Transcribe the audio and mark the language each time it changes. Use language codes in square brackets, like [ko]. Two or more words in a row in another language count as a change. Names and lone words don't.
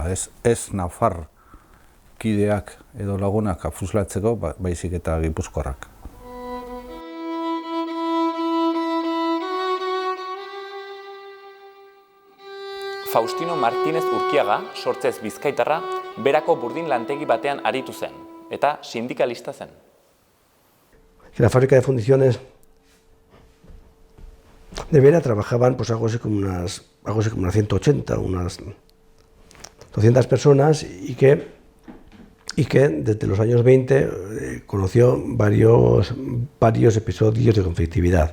[eu] Ez Nafar kideak edo lagunak fusilatzeko, baizik eta gipuzkoarrak. Faustino Martínez Urkiaga, sortzez bizkaitarra, berako burdin lantegi batean aritu zen, eta sindikalista zen. [es] La fábrica de fundiciones de Vera trabajaban pues algo así como unas 180, unas 200 personas y que desde los años 20 conoció varios episodios de conflictividad.